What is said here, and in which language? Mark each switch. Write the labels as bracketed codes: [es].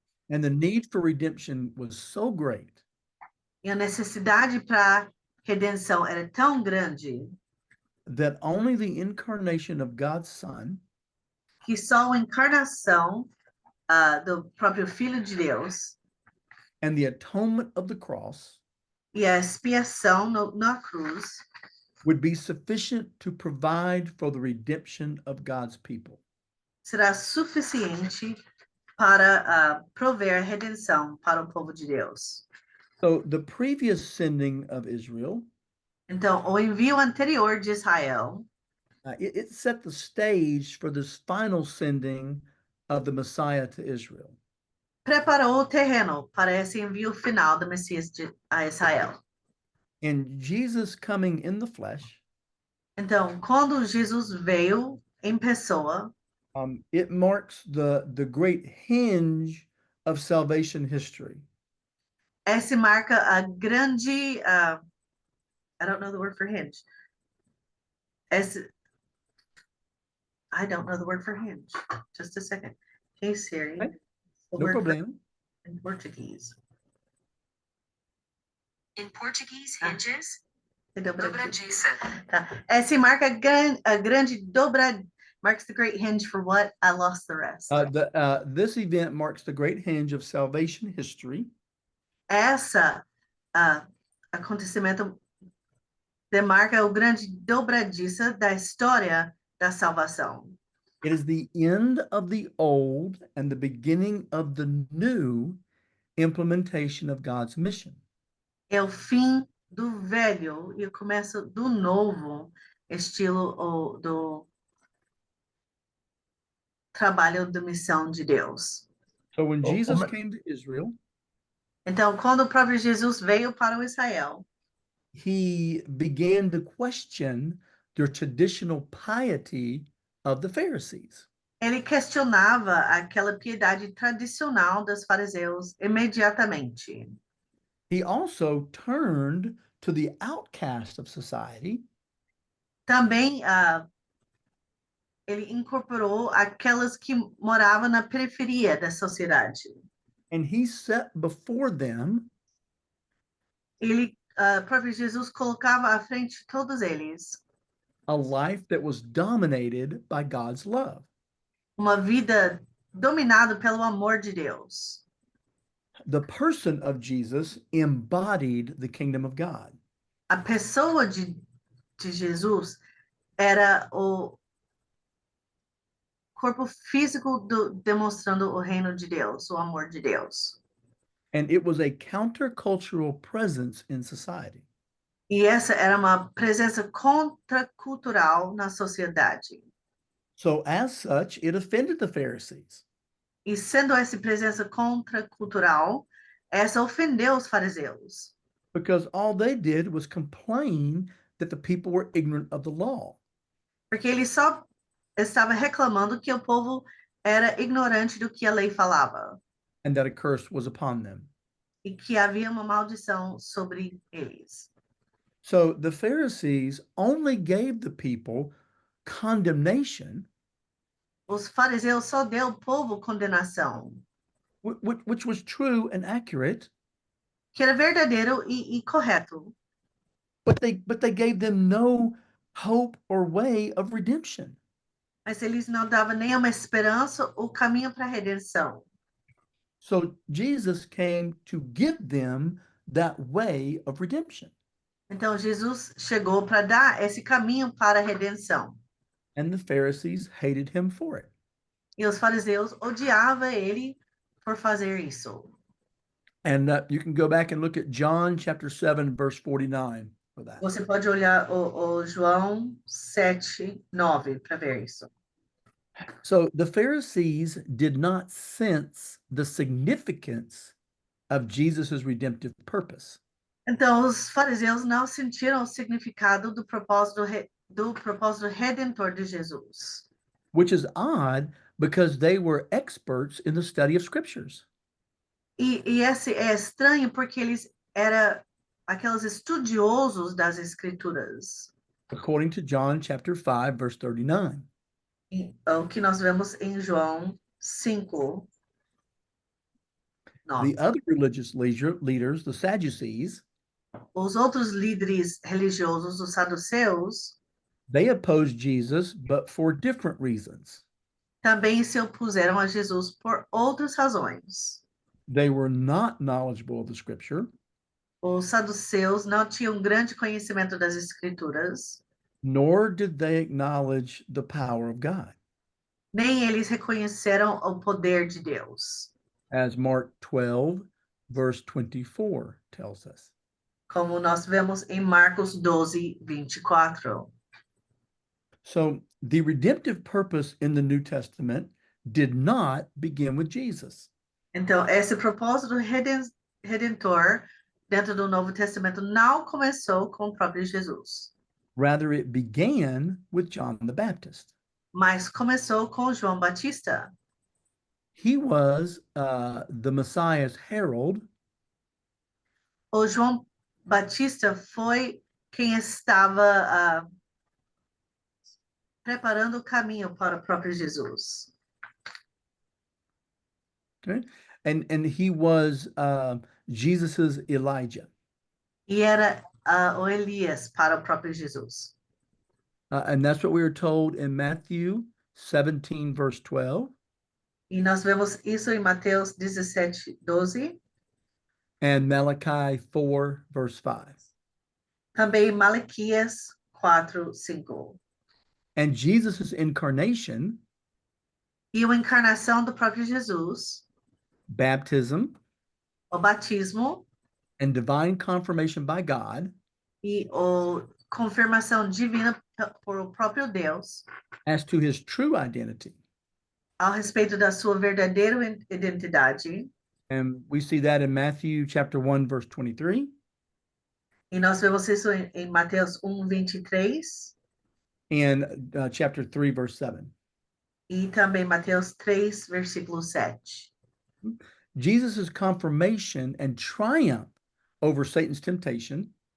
[en] and the need for redemption was so great [pt] E a necessidade para redenção era tão grande [en] that only the incarnation of God's Son [pt] que só a encarnação do próprio Filho de Deus [en] and the atonement of the cross [pt] e a expiação na cruz [en] would be sufficient to provide for the redemption of God's people. [pt] será suficiente para prover redenção para o povo de Deus. [en] So the previous sending of Israel, [pt] Então, o envio anterior de Israel [en] it set the stage for this final sending of the Messiah to Israel. [pt] preparou o terreno para esse envio final do Messias a Israel. [en] And Jesus coming in the flesh, [pt] Então, quando Jesus veio em pessoa, [en] it marks the great hinge of salvation history. [pt] esse marca a grande, [en] I don't know the word for hinge. I don't know the word for hinge. Just a second. Hey Siri, Okay. the No word for problem. in Portuguese. In Portuguese, Ah. hinges, [pt] Dobradiça. dobradiça. Tá. Esse marca a grande [en] marks the great hinge for what? I lost the rest. This event marks the great hinge of salvation history. [pt] Essa acontecimento demarca o grande dobradiça da história da salvação. [en] It is the end of the old and the beginning of the new implementation of God's mission. [pt] É o fim do velho e o começo do novo estilo do trabalho da missão de Deus. [en] So when Oh, Jesus come- came to Israel, [pt] Então, quando o próprio Jesus veio para o Israel, [en] he began to question the traditional piety of the Pharisees. [pt] ele questionava aquela piedade tradicional dos fariseus imediatamente. [en] He also turned to the outcast of society [pt] Também ele incorporou aquelas que moravam na periferia da sociedade. [en] and he set before them [pt] Próprio Jesus colocava à frente de todos eles [en] a life that was dominated by God's love. [pt] uma vida dominada pelo amor de Deus. [en] The person of Jesus embodied the kingdom of God. [pt] A pessoa de Jesus era o corpo físico demonstrando o reino de Deus, o amor de Deus. [en] And it was a countercultural presence in society. [pt] E essa era uma presença contracultural na sociedade. [en] So, as such, it offended the Pharisees. [pt] E sendo essa presença contracultural, essa ofendeu os fariseus. [en] Because all they did was complain that the people were ignorant of the law. [pt] Porque ele só estava reclamando que o povo era ignorante do que a lei falava. [en] And that a curse was upon them. [pt] E que havia uma maldição sobre eles. [en] So the Pharisees only gave the people condemnation, [pt] Os fariseus só deu ao povo condenação, [en] which was true and accurate, [pt] que era verdadeiro e correto. [en] but they gave them no hope or way of redemption. [pt] Mas eles não davam nem uma esperança ou caminho para a redenção. [en] So Jesus came to give them that way of redemption. [pt] Então, Jesus chegou para dar esse caminho para a redenção. [en] and the Pharisees hated him for it. [pt] E os fariseus odiavam ele por fazer isso. [en] And you can go back and look at John chapter 7, verse 49 for that. [pt] Você pode olhar o João 7:9 para ver isso. [en] So the Pharisees did not sense the significance of Jesus's redemptive purpose. [pt] Então, os fariseus não sentiram o significado do propósito redentor de Jesus. [en] Which is odd because they were experts in the study of scriptures. [pt] E esse é estranho porque eles eram aqueles estudiosos das escrituras. [en] According to John chapter 5, verse 39. [pt] O que nós vemos em João 5, 9. [en] The other religious leaders, the Sadducees, [pt] Os outros líderes religiosos, os saduceus, [en] they opposed Jesus, but for different reasons. [pt] também se opuseram a Jesus por outras razões. [en] They were not knowledgeable of the scripture, [pt] Os saduceus não tinham grande conhecimento das escrituras, [en] nor did they acknowledge the power of God, [pt] nem eles reconheceram o poder de Deus, [en] as Mark 12, verse 24 tells us. [pt] como nós vemos em Marcos 12, 24. [en] So the redemptive purpose in the New Testament did not begin with Jesus. [pt] Então, esse propósito redentor dentro do Novo Testamento não começou com o próprio Jesus, [en] Rather, it began with John the Baptist. [pt] mas começou com João Batista. [en] He was the Messiah's herald, [pt] O João Batista foi quem estava preparando o caminho para o próprio Jesus. [en] okay? And he was Jesus's Elijah. [pt] E era o Elias para o próprio Jesus. [en] And that's what we were told in Matthew 17, verse 12, [pt] E nós vemos isso em Mateus 17, 12, [en] and Malachi 4, verse 5. [pt] também em Malaquias 4, 5. [en] And Jesus's incarnation, [pt] E a encarnação do próprio Jesus, [en] baptism, [pt] o batismo [en] and divine confirmation by God [pt] e a confirmação divina por o próprio Deus [en] as to his true identity. [pt] ao respeito da sua verdadeira identidade. [en] And we see that in Matthew chapter 1, verse 23, [pt] E nós vemos isso em Mateus 1, 23 [en] and chapter 3, verse 7. [pt] e também Mateus 3, versículo 7. [en] Jesus' confirmation and triumph over Satan's temptation